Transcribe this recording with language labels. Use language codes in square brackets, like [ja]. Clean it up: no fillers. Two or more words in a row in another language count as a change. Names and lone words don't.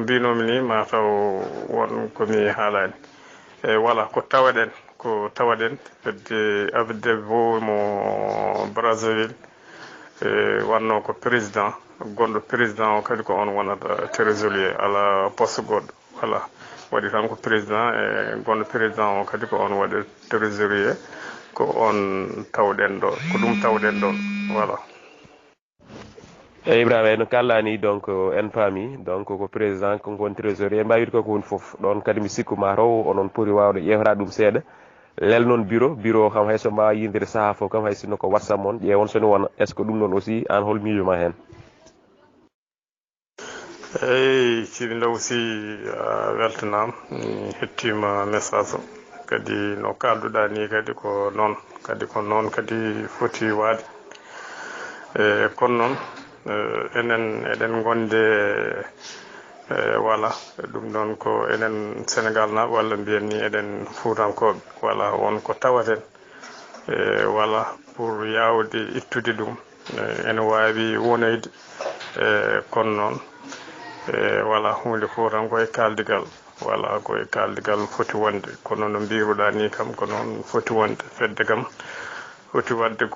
[ff] mbinomi ni mataw won komi haalani voilà ko tawaɗen fedde ADEVO mo Brazzaville wanno ko président gonɗo président o kadi ko on wonata trésorier ala poste goɗɗo voilà waɗi tan ko président gonɗo président o kadi ko on waɗi trésorier ko on tawɗen ɗo ko ɗum tawɗen ɗon voilà. eyyi Ibrahima no kallani donc en paami donc ko président ko woni trésorier mbawide koko woni foof ɗon kadi mi sikku mataw onon poti wawde ƴewrade ɗum seeɗa lel noon bureau kam hayso mbawa yidire saaha fof kam hay sinno ko WhatsApp moon ƴeewon sone wona [fr] est ce que [ff] ɗum noon aussi an hol miijo ma hen? eyyi Djiby Ndaw si a weltanama mi hettima message o kadi no kalduɗa ni kadi ko noon kadi foti waade kono noon enen eɗen gonde voilà ɗum ɗon ko enen Sénégal na walla mbiyen ni eɗen Fuutankoɓe voilà won ko tawaten voilà pour yawde ittude ɗum ene wawi wonoyde kono noon voilà hunde fof tan koye kaldigal voilà koye kaldigal foti wonde kono no mbiruɗa ni kam ko noon foti wonde fedde kam foti wadde ko